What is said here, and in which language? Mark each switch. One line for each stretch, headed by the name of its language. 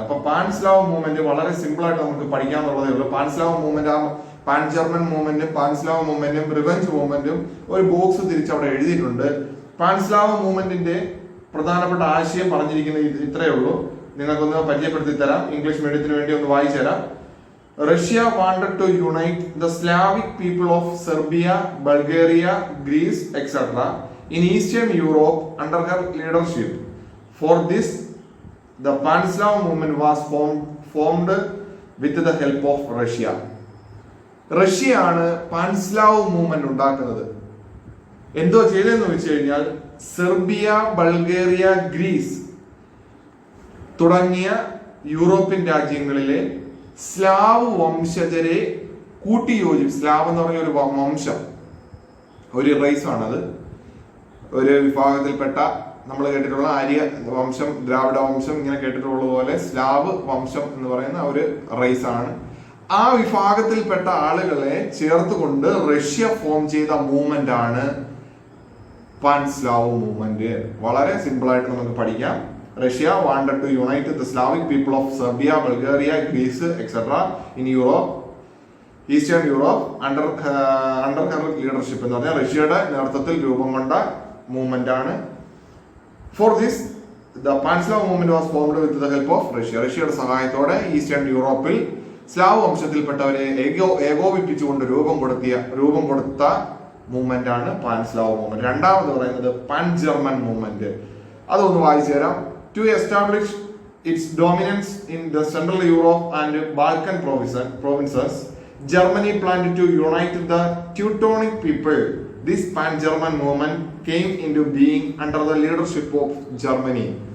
Malayalam: അപ്പൊ Pan-Slav movement വളരെ simple ആയിട്ട് നമുക്ക് പഠിക്കാന്നുള്ളതേ ഉള്ളൂ. Pan-Slav movement, pan German മൂവ്മെന്റും Pan-Slav മൂവ്മെന്റും revenge മൂവ്മെന്റും ഒരു ബോക്സ് തിരിച്ച് അവിടെ എഴുതിയിട്ടുണ്ട്. പാൻസ്ലാവ് മൂവ്മെന്റിന്റെ പ്രധാനപ്പെട്ട ആശയം പറഞ്ഞിരിക്കുന്നത് ഇത്രയേ ഉള്ളൂ. നിങ്ങൾക്കൊന്ന് പരിചയപ്പെടുത്തി തരാം. ഇംഗ്ലീഷ് മീഡിയത്തിന് വേണ്ടി ഒന്ന് വായിച്ചു തരാം.
English: Russia wanted to unite the Slavic people of Serbia, Bulgaria, Greece, etc. in Eastern Europe under her leadership. For this, the Pan-Slav movement was formed with the help of Russia.
Malayalam: റഷ്യയാണ് Pan-Slav movement ഉണ്ടാക്കുന്നത്. എന്തോ ചെയ്തതെന്ന് വെച്ച് കഴിഞ്ഞാൽ Serbia, Bulgaria, Greece തുടങ്ങിയ European രാജ്യങ്ങളിലെ Slav വംശജരെ Slav എന്ന് പറഞ്ഞ ഒരു വംശം, ഒരു റേസ് ആണത്. ഒരു വിഭാഗത്തിൽപ്പെട്ട നമ്മൾ കേട്ടിട്ടുള്ള ആര്യ വംശം, ദ്രാവിഡ വംശം ഇങ്ങനെ കേട്ടിട്ടുള്ളത് പോലെ സ്ലാവ് വംശം എന്ന് പറയുന്ന ഒരു റേസ് ആണ്. ആ വിഭാഗത്തിൽപ്പെട്ട ആളുകളെ ചേർത്തുകൊണ്ട് റഷ്യ ഫോം ചെയ്ത മൂവ്മെന്റ് ആണ് പാൻസ്ലാവ് മൂവ്മെന്റ്. വളരെ സിമ്പിൾ ആയിട്ട് നമുക്ക് പഠിക്കാം.
English: Russia wanted to unite the Slavic people of Serbia, Bulgaria, Greece, etc. in Europe, Eastern Europe under her leadership.
Malayalam: എന്ന് പറഞ്ഞാൽ റഷ്യയുടെ നേതൃത്വത്തിൽ രൂപം കൊണ്ട മൂവ്മെന്റ് ആണ്.
English: For this, the Pan-Slav movement was formed with the help of Russia.
Malayalam: റഷ്യയുടെ സഹായത്തോടെ eastern യൂറോപ്പിൽ സ്ലാവ് വംശത്തിൽപ്പെട്ടവരെ ഏകോപിപ്പിച്ചുകൊണ്ട് രൂപം കൊടുത്ത മൂവ്മെന്റ് ആണ് പാൻ-സ്ലാവ് മൂവ്മെന്റ്. രണ്ടാമത് പറയുന്നത് പാൻ ജർമ്മൻ മൂവ്മെന്റ്. അതൊന്ന് വായിച്ചു തരാം.
English: To establish its dominance in the central Europe and Balkan provinces, Germany planned to unite the Teutonic people. This pan-German movement came into being under the leadership of Germany.